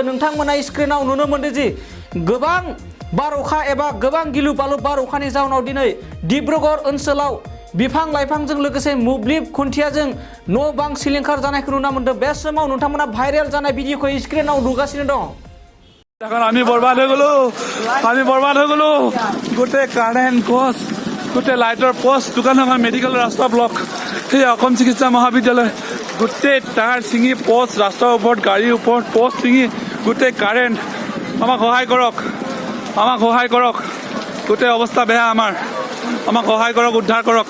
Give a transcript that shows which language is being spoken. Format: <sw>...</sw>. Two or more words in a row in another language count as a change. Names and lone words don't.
<brx>नोंथांमोना स्क्रिनाव नुनो मोनदों जि गोबां बार अखा एबा गोबां गिलु बालु बार अखानि जाउनाव दिनै डिब्रुगड़ ओनसोलाव बिफां लाइफांजों लोगोसे मोब्लिब खुन्थियाजों न' बां सिलिंखार जानायखौ नुना मोनदों। बे समाव नोंथांमोना भाइरेल जानाय भिडिअखौ स्क्रिनाव नुगासिनो दं।</brx> <as>আমি বরবাদ হৈ গলো গোটেই কাৰেণ্ট গছ গোটেই লাইটৰ পোষ্ট দোকান আমাৰ মেডিকেল ৰাস্তা ব্লক সেই অসম চিকিৎসা মহাবিদ্যালয় গোটেই তাঁৰ ছিঙি পোষ্ট ৰাস্তাৰ ওপৰত গাড়ীৰ ওপৰত পোষ্ট ছিঙি গোটেই কাৰেণ্ট আমাক সহায় কৰক গোটেই অৱস্থা বেয়া আমাক সহায় কৰক উদ্ধাৰ</as>